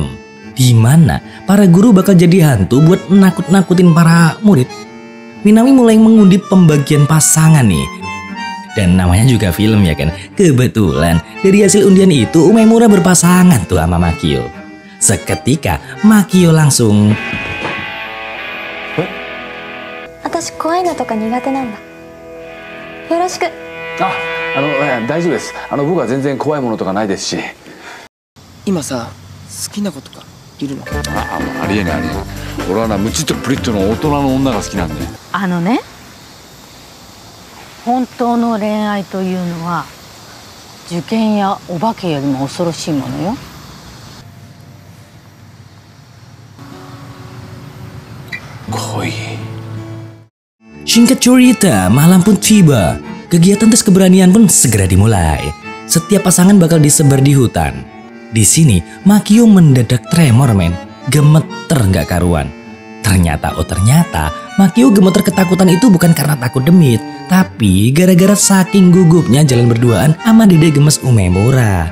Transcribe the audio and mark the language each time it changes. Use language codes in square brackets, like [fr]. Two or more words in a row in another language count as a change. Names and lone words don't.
[id] Di mana para guru bakal jadi hantu buat nakut-nakutin para murid. Minami mulai mengundip pembagian pasangan nih. Dan namanya juga film ya kan. Kebetulan dari hasil undian itu Umemura berpasangan tuh sama Makio. Seketika Makio langsung, [ja] 私怖いのとか苦手なんだ。よろしく。大丈夫です。僕は全然怖いものとかないですし。今さ、好きな子とかいるの？ありえないありえない。俺はなムチっとプリッとの大人の女が好きなんで。ね、本当の恋愛というのは受験やお化けよりも恐ろしいものよ。恋。 [id] Singkat cerita, malam pun tiba. Kegiatan tes keberanian pun segera dimulai. Setiap pasangan bakal disebar di hutan. Di sini, Makio mendadak tremor men. Gemeter gak karuan. Ternyata Makio gemeter ketakutan itu bukan karena takut demit, tapi gara-gara saking gugupnya jalan berduaan sama dede gemes Umemura.